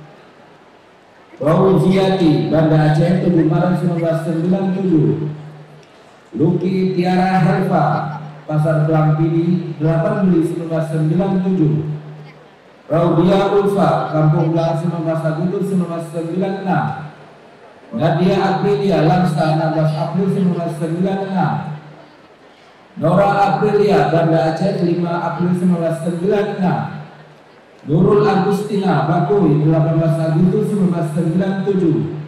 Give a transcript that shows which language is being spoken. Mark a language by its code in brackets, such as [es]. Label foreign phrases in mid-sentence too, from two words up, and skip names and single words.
[id] Fauziati, Banda Aceh, 7 Maret 1997. Luki Tiara Herfa, Pasar Pelampidi, 8 Juli 1997. Raudia Ulfa, Kampung Belang, 19 Agustus 1996. Nadia Aprilia Langsa, 16 April 1996. Nora Aprilia, Banda Aceh, 5 April 1996. Nurul Agustina Bakui, 18 Agustus 1997.